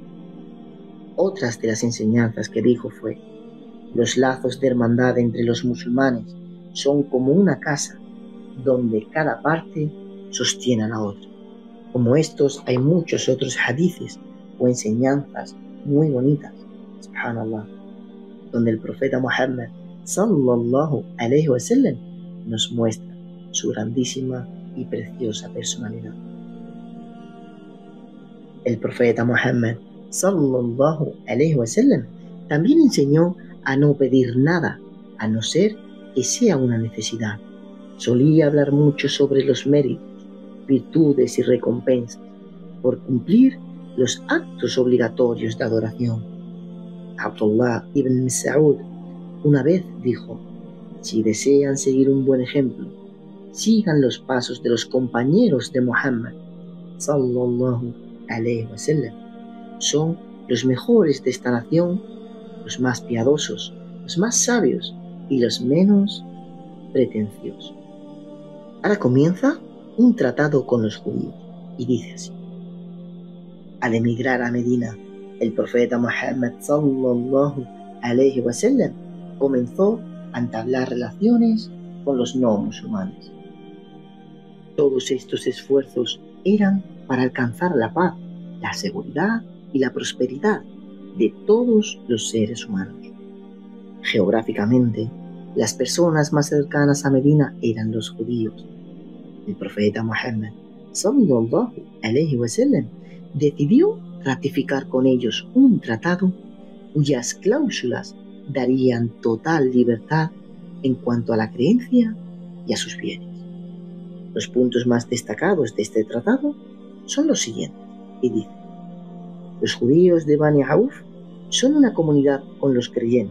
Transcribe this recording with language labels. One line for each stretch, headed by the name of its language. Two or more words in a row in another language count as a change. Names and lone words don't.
Spanish: Otras de las enseñanzas que dijo fue: los lazos de hermandad entre los musulmanes son como una casa donde cada parte sostiene a la otra. Como estos hay muchos otros hadices o enseñanzas muy bonitas, subhanallah, donde el profeta Muhammad
Arabic: صلى الله عليه وسلم
Spanish: nos muestra su grandísima y preciosa personalidad. El profeta Muhammad
Arabic: صلى الله عليه وسلم
Spanish: también enseñó a no pedir nada a no ser que sea una necesidad. Solía hablar mucho sobre los méritos, virtudes y recompensas por cumplir los actos obligatorios de adoración. Abdullah ibn Mas'ud una vez dijo: si desean seguir un buen ejemplo, sigan los pasos de los compañeros de Muhammad
Arabic: صلى الله عليه وسلم.
Spanish: Son los mejores de esta nación, los más piadosos, los más sabios y los menos pretenciosos. Ahora comienza un tratado con los judíos y dice así: al emigrar a Medina, el profeta Muhammad
Arabic: صلى الله عليه وسلم
Spanish: comenzó a entablar relaciones con los no musulmanes. Todos estos esfuerzos eran para alcanzar la paz, la seguridad y la prosperidad de todos los seres humanos. Geográficamente, las personas más cercanas a Medina eran los judíos. El profeta Muhammad
Arabic: صلى الله عليه وسلم
Spanish: decidió ratificar con ellos un tratado cuyas cláusulas darían total libertad en cuanto a la creencia y a sus bienes. Los puntos más destacados de este tratado son los siguientes, y dice: los judíos de Bani Auf son una comunidad con los creyentes.